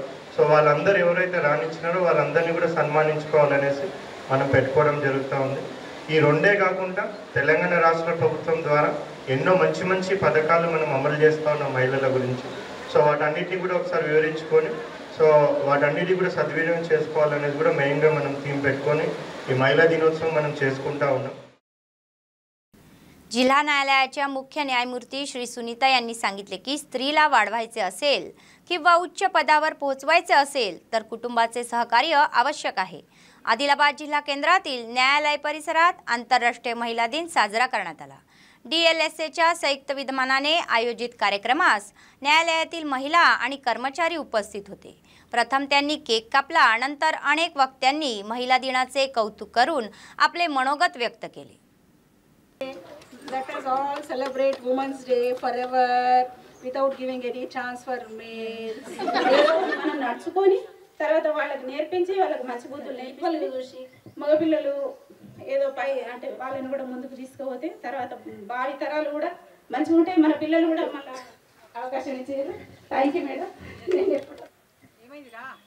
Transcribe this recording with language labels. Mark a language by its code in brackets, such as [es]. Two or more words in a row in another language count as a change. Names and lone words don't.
[te] సో వాళ్ళందరూ ఎవరైతే రాణించినారో వాళ్ళందరినీ కూడా సన్మానించుకోవాలనేసి మనం పెట్టుకోవడం జరుగుతూ ఉంది। ఈ రెండే కాకుండా తెలంగాణ రాష్ట్ర ప్రభుత్వం ద్వారా ఎన్నో మంచి పథకాలు మనం అమలు చేస్తూ ఉన్నాం మహిళల గురించి। సో వాటన్నిటిని కూడా ఒకసారి వివరించుకొని సో వాటన్నిటిని కూడా సద్వినియోగం చేసుకోవాలనేది కూడా మెయిన్గా మనం థీమ్ పెట్టుకొని ఈ [mr] महिला दिनोत्सव [te] మనం చేసుకుంటా ఉన్నాం। [mr] जिल्हा न्यायालयाच्या मुख्य न्यायमूर्ती श्री सुनीता यांनी सांगितले की स्त्रीला वाढवायचे असेल किंवा उच्च पदावर पोहोचवायचे असेल तर कुटुंबाचे सहकार्य आवश्यक आहे। आदिलाबाद जिल्हा केंद्रातील न्यायालय परिसरात आंतरराष्ट्रीय महिला दिन साजरा करण्यात आला। DLSAच्या संयुक्त विद्यमानाने आयोजित कार्यक्रमास न्यायालयातील महिला आणि कर्मचारी उपस्थित होते। प्रथम त्यांनी केक कापला, नंतर अनेक वक्त्यांनी महिला दिनाचे कौतुक करून आपले मनोगत व्यक्त केले। [en] Let us all celebrate Women's Day forever without giving any chance for males. [te] మనం నడుచుకొని తర్వాత వాళ్ళకి నేర్పించి వాళ్ళకి మంచి బుద్ధులు నేర్పించి చూసి మగపిల్లలు ఏదో పై అంటే వాళ్ళని కూడా ముందుకు తీసుకుపోతే తర్వాత భావి తరాలు కూడా మంచిగా ఉంటాయి, మన పిల్లలు కూడా మళ్ళీ అవకాశం ఇచ్చేది। [en] thank you madam. [te] నేను ఎప్పుడు ఏమైందిరా